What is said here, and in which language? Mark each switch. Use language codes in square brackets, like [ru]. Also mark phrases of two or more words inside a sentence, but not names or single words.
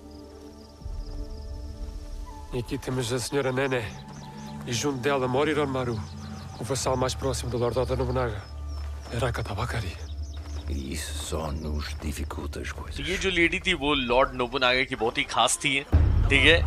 [pt] E aqui temos a senhora Nené e junto dela Moriron-Maru, o vassal mais próximo do Lord Oda Nobunaga, Araka Tabakari. E isso só nos dificulta as coisas. [hi] ये जो लेडी थी वो लॉर्ड नोबुनागा की बहुत ही खास थी, ठीक है।